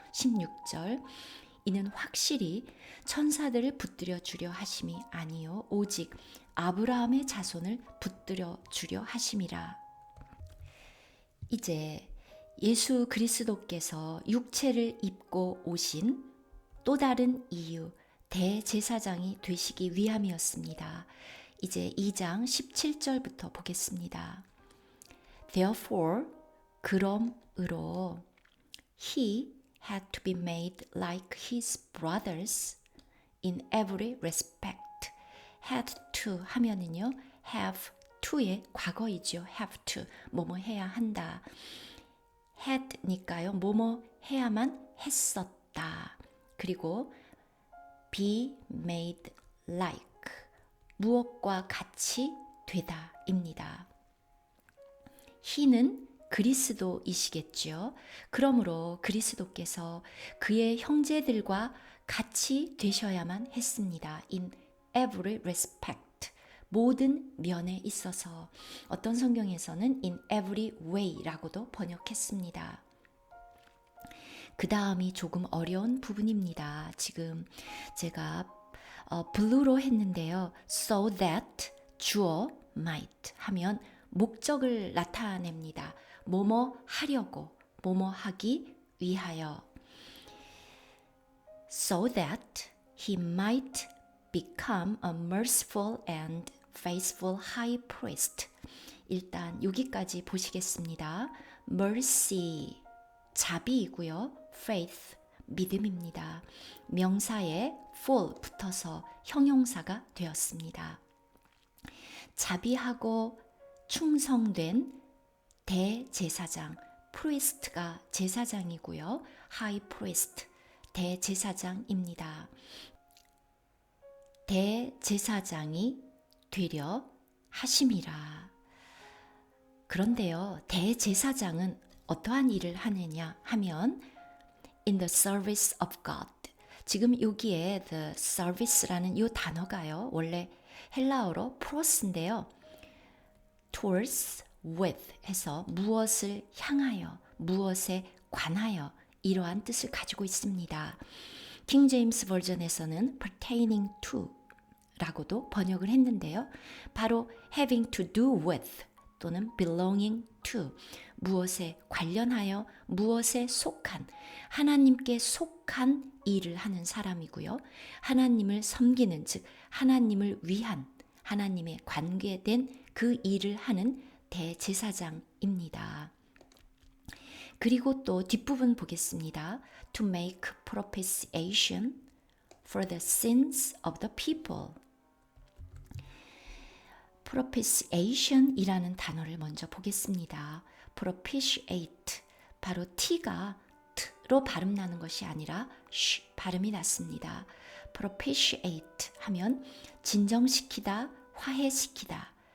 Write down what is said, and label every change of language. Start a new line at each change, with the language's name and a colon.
Korean: 16절 이는 확실히 천사들을 붙들어 주려 하심이 아니요 오직 아브라함의 자손을 붙들어 주려 하심이라. 이제 예수 그리스도께서 육체를 입고 오신 또 다른 이유, 대제사장이 되시기 위함이었습니다. 이제 2장 17절부터 보겠습니다.
English: Therefore, 그러므로 he had to be made like his brothers in every respect.
Korean: had to 하면은요, have to의 과거이죠. have to, 뭐뭐 해야 한다. had니까요, 뭐뭐 해야만 했었다. 그리고 be made like, 무엇과 같이 되다입니다. he는 그리스도이시겠죠. 그러므로 그리스도께서 그의 형제들과 같이 되셔야만 했습니다. In every respect, 모든 면에 있어서. 어떤 성경에서는 in every way 라고도 번역했습니다. 그 다음이 조금 어려운 부분입니다. 지금 제가 blue로 했는데요. So that 주어 might 하면 목적을 나타냅니다. 뭐뭐 하려고, 뭐뭐 하기 위하여.
English: So that he might become a merciful and faithful high priest.
Korean: 일단 여기까지 보시겠습니다. mercy, 자비이고요. faith, 믿음입니다. 명사에 full 붙어서 형용사가 되었습니다. 자비하고 충성된 대제사장, priest가 제사장이고요. high priest, 대제사장입니다. 대제사장이 되려 하심이라. 그런데요, 대제사장은 어떠한 일을 하느냐 하면 in the service of God. 지금 여기에 the service라는 이 단어가요, 원래 헬라어로 프로스인데요. towards, with 해서 무엇을 향하여, 무엇에 관하여, 이러한 뜻을 가지고 있습니다. 킹 제임스 버전에서는 pertaining to 라고도 번역을 했는데요. 바로 having to do with 또는 belonging to, 무엇에 관련하여, 무엇에 속한, 하나님께 속한 일을 하는 사람이고요. 하나님을 섬기는, 즉 하나님을 위한, 하나님의 관계된 그 일을 하는 대제사장입니다. 그리고 또 뒷부분 보겠습니다.
English: To make propitiation for the sins of the people.
Korean: propitiation이라는 단어를 먼저 보겠습니다. propitiate, 바로 t가 t로 발음 나는 것이 아니라 sh 발음이 났습니다. propitiate 하면 진정시키다, 화해시키다.